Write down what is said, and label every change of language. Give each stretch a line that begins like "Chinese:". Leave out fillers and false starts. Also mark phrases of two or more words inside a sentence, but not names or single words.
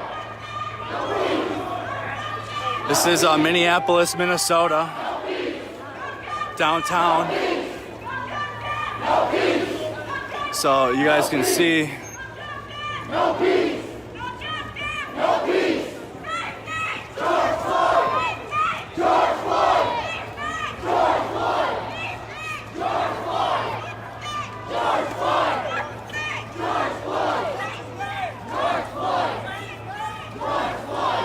English: This is Minneapolis, Minnesota, downtown. So you guys can see. No peace. No peace. George Floyd. George Floyd. George Floyd. George Floyd. George Floyd. George Floyd. George Floyd. George Floyd.